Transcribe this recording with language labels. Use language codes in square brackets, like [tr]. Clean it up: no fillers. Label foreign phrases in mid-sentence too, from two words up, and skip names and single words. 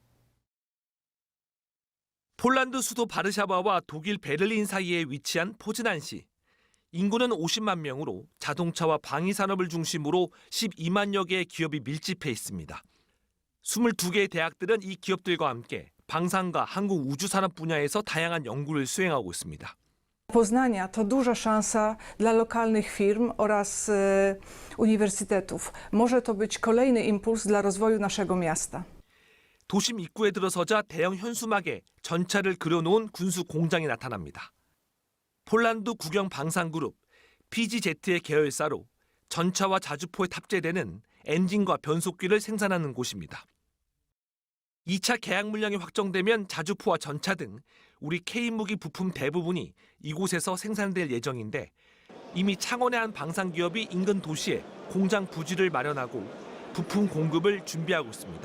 [ko] 폴란드 수도 바르샤바와 독일 베를린 사이에 위치한 포즈난시. 인구는 50만 명으로 자동차와 방위 산업을 중심으로 12만여 개의 기업이 밀집해 있습니다. 22개의 대학들은 이 기업들과 함께 방산과 한국 우주산업 분야에서 다양한 연구를 수행하고 있습니다. [pl] Poznania to duża szansa dla lokalnych firm oraz uniwersytetów. Może to być kolejny impuls dla rozwoju naszego miasta. [ko] 도심 입구에 들어서자 대형 현수막에 전차를 그려놓은 군수 공장이 나타납니다. 폴란드 국영 방산그룹 PGZ의 계열사로 전차와 자주포에 탑재되는 엔진과 변속기를 생산하는 곳입니다. 2차 계약 물량이 확정되면 자주포와 전차 등 우리 K무기 부품 대부분이 이곳에서 생산될 예정인데 이미 창원의 한 방산기업이 인근 도시에 공장 부지를 마련하고 부품 공급을 준비하고 있습니다.